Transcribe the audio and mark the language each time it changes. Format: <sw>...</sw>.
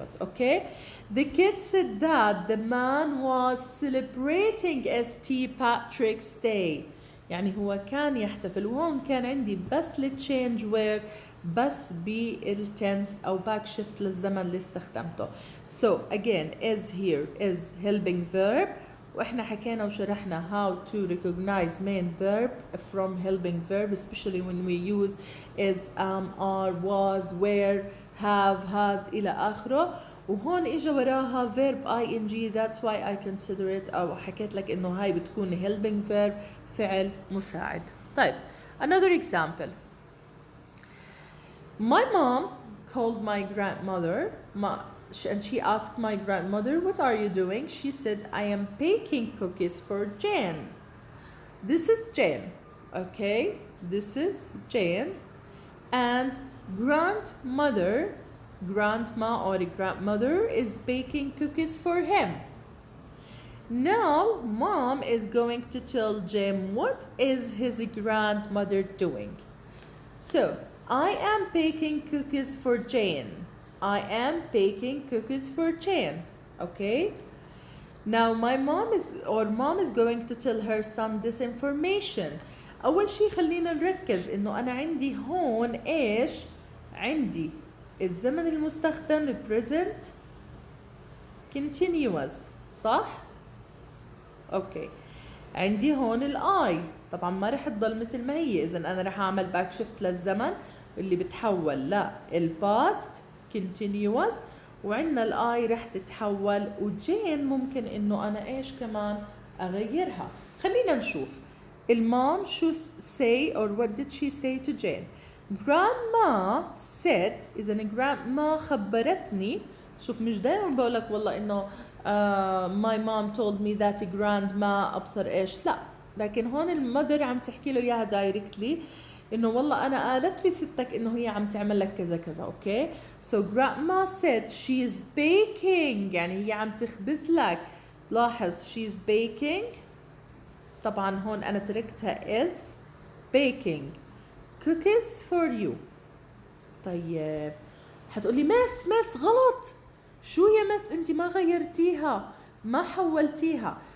<en>Okay, the kid said that the man was celebrating St. Patrick's Day.</en> <ar>يعني هو كان يحتفل، وهون كان عندي بس التشينج وير بس بالتنس او باك شيفت للزمن اللي استخدمته.</ar> <en>So again is here is helping verb،</en> <ar>واحنا حكينا وشرحنا</ar> <en>how to recognize main verb from helping verb, especially when we use is are was were have has الى اخره.</en> <ar>وهون اجى وراها verb ing.</ar> <en>That's why I consider it،</en> <ar>او حكيت لك انه هاي بتكون helping verb، فعل مساعد.</ar> <en>طيب another example. My mom called my grandmother and she asked my grandmother, what are you doing? She said, I am baking cookies for Jane. This is Jane, okay? This is Jane. And grandma or grandmother is baking cookies for him. Now mom is going to tell Jim what is his grandmother doing. So I am baking cookies for Jane. Okay. Now mom is going to tell her son this information.</en> <ar>أول شيء خلينا نركز إنه أنا عندي هون إيش؟ عندي الزمن المستخدم present continuous، صح؟ اوكي. عندي هون الاي طبعا ما رح تضل مثل ما هي، اذا انا رح اعمل باك شيفت للزمن اللي بتحول للباست continuous، وعندنا الاي رح تتحول، وجين ممكن انه انا ايش كمان اغيرها. خلينا نشوف المام شو</ar> <en>say or what did she say to Jane.</en> <ar>grandma said، اذا grandma خبرتني. شوف مش دائما بقول لك والله انه</ar> <en>my mom told me that grandma</en> <ar>ابصر ايش، لا، لكن هون المدر عم تحكي له اياها دايركتلي انه والله انا قالت لي ستك انه هي عم تعمل لك كذا كذا.</ar> <en>Okay. so grandma said she is baking،</en> <ar>يعني هي عم تخبز لك.</ar> <en>لاحظ she is baking،</en> <ar>طبعا هون انا تركتها</ar> <en>is baking cookies for you.</en> <ar>طيب حتقولي مس غلط، شو يا مس انت ما غيرتيها ما حولتيها.</ar>